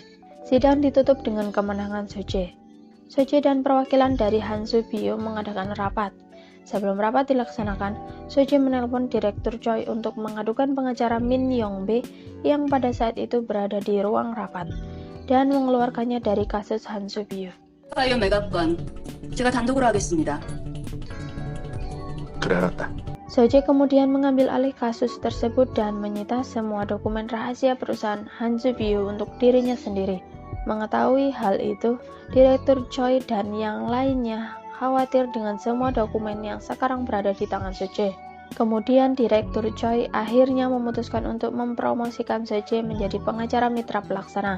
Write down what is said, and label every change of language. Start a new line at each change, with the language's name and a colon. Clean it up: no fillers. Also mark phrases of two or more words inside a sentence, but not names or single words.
Indonesian: Sidang ditutup dengan kemenangan So-jae. So-jae dan perwakilan dari Hansu Bio mengadakan rapat. Sebelum rapat dilaksanakan, So-jae menelpon Direktur Choi untuk mengadukan pengacara Min Yong-bae yang pada saat itu berada di ruang rapat dan mengeluarkannya dari kasus Hansu Bio.
Korean: 파이어 매각관, 제가 단독으로 하겠습니다. 그래 알았다.
Indonesian: So-jae kemudian mengambil alih kasus tersebut dan menyita semua dokumen rahasia perusahaan Hansu Bio untuk dirinya sendiri. Mengetahui hal itu, Direktur Choi dan yang lainnya khawatir dengan semua dokumen yang sekarang berada di tangan So-jae. Kemudian Direktur Choi akhirnya memutuskan untuk mempromosikan So-jae menjadi pengacara mitra pelaksana.